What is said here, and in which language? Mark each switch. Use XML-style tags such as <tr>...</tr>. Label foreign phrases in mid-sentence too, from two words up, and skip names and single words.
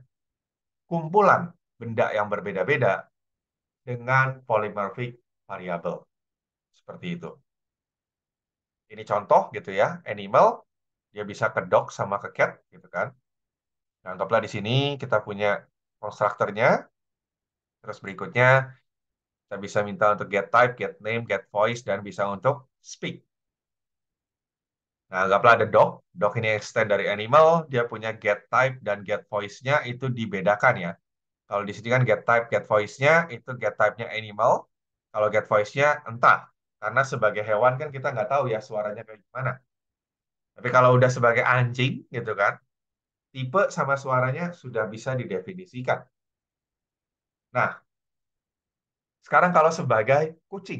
<id>Kumpulan benda yang berbeda-beda dengan</id> <en>polymorphic variable.</en> <id>Seperti itu. Ini contoh gitu ya, animal, dia bisa ke dog sama ke cat gitu kan. Nah, anggaplah di sini kita punya konstruktornya, terus berikutnya kita bisa minta untuk</id> <en>get type, get name, get voice,</en> <id>dan bisa untuk speak. Nah, anggaplah ada dog, dog ini extend dari animal, dia punya</id> <en>get type</en> <id>dan</id> <en>get voice-</en> <id>nya itu dibedakan ya. Kalau di sini kan</id> <en>get type, get voice-</en> <id>nya itu</id> <en>get type-</en> <id>nya animal, kalau</id> <en>get voice-</en> <id>nya entah. Karena sebagai hewan kan kita nggak tahu ya suaranya kayak gimana. Tapi kalau udah sebagai anjing gitu kan, tipe sama suaranya sudah bisa didefinisikan. Nah, sekarang kalau sebagai kucing.</id>